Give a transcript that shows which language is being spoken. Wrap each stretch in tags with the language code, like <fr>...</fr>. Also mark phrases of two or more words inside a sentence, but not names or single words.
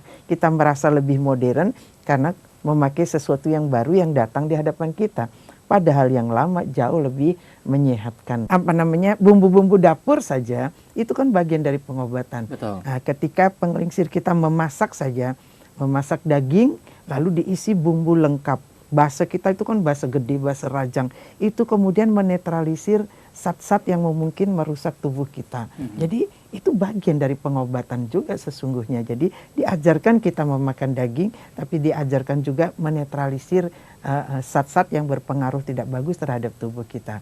<id>Kita merasa lebih modern karena memakai sesuatu yang baru yang datang di hadapan kita. Padahal yang lama jauh lebih menyehatkan. Apa namanya, bumbu-bumbu dapur saja itu kan bagian dari pengobatan. Betul. Nah, ketika penglingsir kita memasak saja, memasak daging lalu diisi bumbu lengkap. Basa kita itu kan basa gede, basa rajang. Itu kemudian menetralisir zat-zat yang mungkin merusak tubuh kita. Jadi itu bagian dari pengobatan juga sesungguhnya. Jadi diajarkan kita memakan daging, tapi diajarkan juga menetralisir zat-zat yang berpengaruh tidak bagus terhadap tubuh kita.</id>